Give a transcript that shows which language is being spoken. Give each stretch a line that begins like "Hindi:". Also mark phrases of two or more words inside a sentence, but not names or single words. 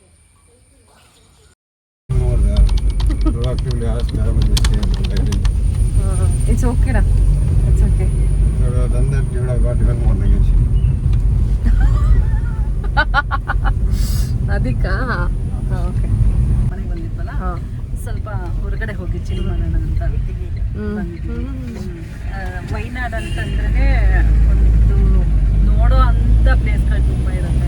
English: proactively ask them and they say It's okay da. It's okay. धंधा जोड़ा बात कर मोर लगे छी
Kannada: ಅದಕ್ಕಾ ಓಕೆ ಮನೆಗೆ ಬಂದಿದ್ವಲ್ಲ ಹಾಂ ಸ್ವಲ್ಪ ಹೊರಗಡೆ ಹೋಗಿ ಚಿಲ್ ಮಾಡೋಣ ಅಂತ ಬಂದಿದ್ವಿ. ವೈನಾಡ್ ಅಂತಂದ್ರೆ ಒಂದು ನೋಡೋ ಅಂಥ ಪ್ಲೇಸ್ಗಳು ತುಂಬ ಇರುತ್ತೆ.